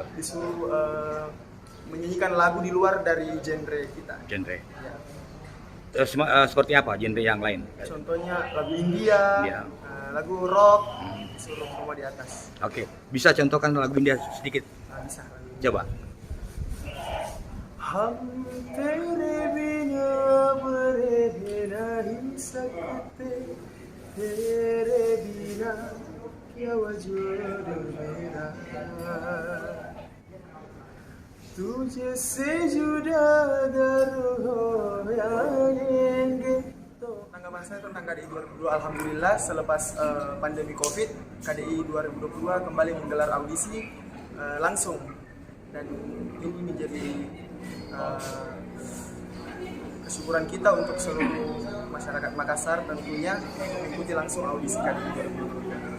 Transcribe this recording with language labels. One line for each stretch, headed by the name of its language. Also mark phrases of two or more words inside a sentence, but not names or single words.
Indonesian: Kita disuruh menyanyikan lagu di luar dari genre kita. Genre? Ya. Seperti apa genre yang lain? Contohnya lagu India, Ya. lagu rock, disuruh semua di atas. Oke, bisa contohkan lagu India sedikit? Bisa. Coba.
Hindi: हम तेरे बिना मरे नहीं सकते, तेरे बिना क्या वजूद मेरा, तुझे से जुदा अगर हो जाएंगे.
Indonesian: Tanggapan saya tentang KDI 2022, alhamdulillah selepas pandemi Covid, KDI 2022 kembali menggelar audisi langsung, dan ini menjadi kesyukuran kita untuk seluruh masyarakat Makassar tentunya mengikuti langsung audisi KDI 2022.